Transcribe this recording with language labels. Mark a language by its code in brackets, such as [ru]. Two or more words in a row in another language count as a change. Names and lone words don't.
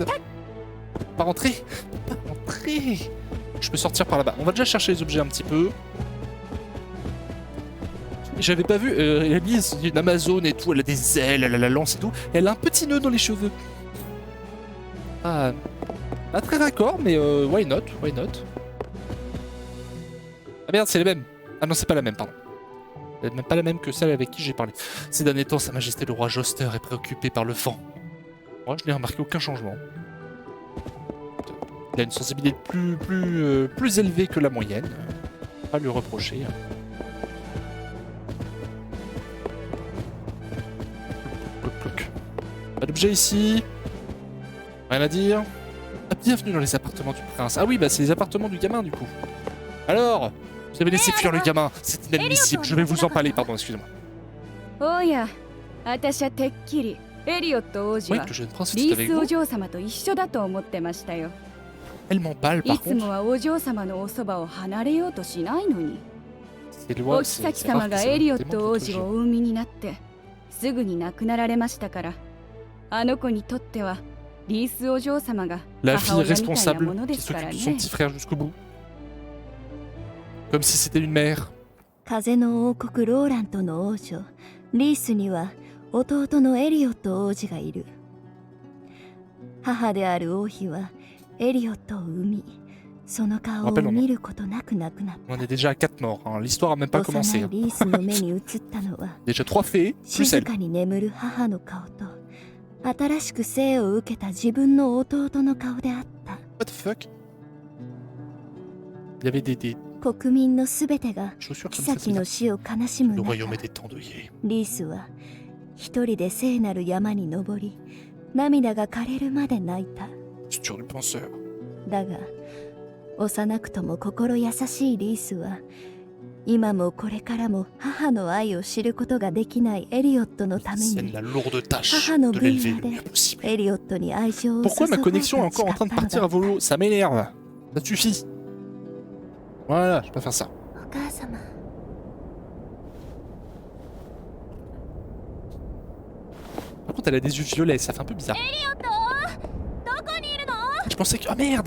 [fr] Pas rentrer. Pas rentrer. Je peux sortir par là-bas. On va déjà chercher les objets un petit peu. J'avais pas vu, Ellie, c'est une Amazone et tout, elle a des ailes, elle a la lance et tout. Et elle a un petit nœud dans les cheveux. Ah, pas très raccord, mais [en] why not, why not. [fr] Ah merde, c'est les mêmes. Ah non, c'est pas la même, pardon. C'est même pas la même que celle avec qui j'ai parlé. Ces derniers temps, Sa Majesté le roi Joster est préoccupé par le vent. Moi, je n'ai remarqué aucun changement. Il a une sensibilité plus élevée que la moyenne. Pas lui reprocher. Pas d'objet ici. Rien à dire. Ah, bienvenue dans les appartements du prince. Ah oui, bah c'est les appartements du gamin du coup. Alors, vous avez laissé fuir le gamin. C'est inadmissible. Je vais vous en parler. Pardon, excusez-moi. [ja] おや、私はてっきりエリオット王子 [fr] Oui, [ja] は [fr] le jeune prince [ja] リ [fr] était [ja] ー [fr] avec [ja] スお [fr] vous. [ja] 嬢様と一緒だと思ってましたよ。 [fr] Elle m'emballe [ja] い [fr] par [ja] つも [fr] contre. [ja] はお嬢様のおそばを離れようとしないのに。 [fr] C'est [ja] お [fr] loin. [ja] 妃様がエリオット王子をお産みになってすぐに亡くなられましたから、あの子にとってはリースお嬢様が [fr] La [ja] 母 [fr] fille [ja] 親みたいな [fr] responsable [ja] もので [fr] qui [ja] すから [fr] s'occupe de son [ja] ね。 [fr] petit frère jusqu'au bout. Comme si c'était une mère. [ja] 風の王国ローラントの王女リースには弟のエリオット王子がいる。母である王妃はエリオットを産み、その顔を見ることなく亡くなっ [fr] On est déjà à 4 morts. Hein. L'histoire a même pas [ja] た。 [fr] commencé. [ja] 幼い [fr] Hein. [ja] リースの目に映ったのは [fr] Déjà 3 fées, plus [ja] 静 [fr] elle. [ja] かに眠る母の顔と新しく生を受けた自分の弟の顔であった。 [en] What the fuck? [fr] Il y avait des [ja] 国民のすべてが [fr] chaussures [ja] 妃 [fr] comme ça, [ja] 先 [fr] c'est [ja] の [fr] ça. [ja] 死を悲しむ [fr] Le [ja] 中、 [fr] royaume est étendu. [ja] リースは一人で聖なる山に登り、涙が枯れるまで泣いた。 [fr] Sur le penseur. [ja] だが幼くとも心優しいリースは今もこれからも母の愛を知ることができないエリオットのため [fr] C'est [ja] に [fr] la lourde tâche [ja] 母の [fr] de [ja] 分 [fr] l'élever [ja] 野 [fr] le mieux [ja] で [fr] possible. [ja] エリオットに愛情を注 [fr] Pourquoi [ja] ぐ [fr] ma connexion est encore en train de partir à volo? Ça m'énerve. Ça suffit. Voilà, je vais pas faire ça. [ja] お母様。 [fr] Par contre, elle a des yeux violets, ça fait un peu bizarre. Je pensais que... Ah merde!